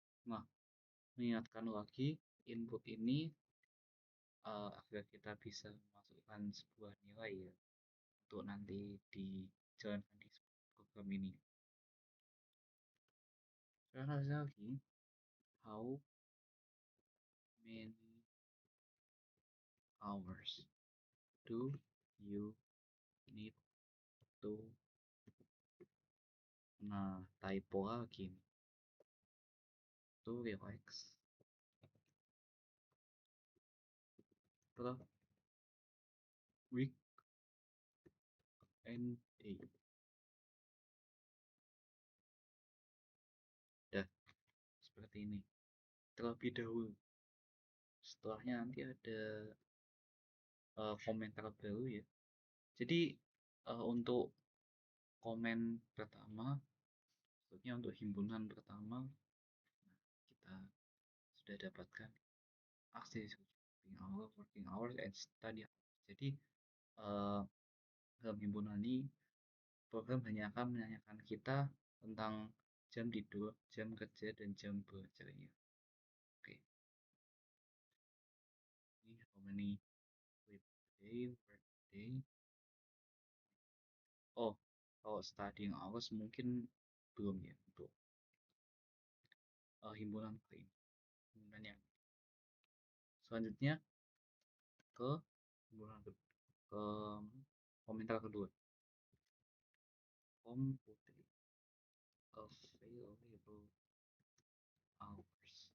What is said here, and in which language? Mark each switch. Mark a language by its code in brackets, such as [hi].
[id] Nah, mengingatkan lagi input ini agar kita bisa memasukkan sebuah nilai ya untuk nanti dijalankan di program ini. Sekarang lagi, [en] how many hours do you need to, [id] nah typo lagi nih, [en] to relax per week and day. [id] Dah seperti ini terlebih dahulu. Setelahnya nanti ada komentar baru ya. Jadi untuk komen pertama, maksudnya untuk himpunan pertama, kita sudah dapatkan akses [en] working hours, and study hours. [id] Jadi dalam himpunan ini program hanya akan menanyakan kita tentang jam tidur, jam kerja, dan jam belajarnya. Oke, ini [en] how many sleep day, work day. [id] Oh, kalau [en] studying hours [id] mungkin belum ya untuk himpunan kali ini. Himpunan yang Selanjutnya ke ke komentar kedua. [en] Completely available hours.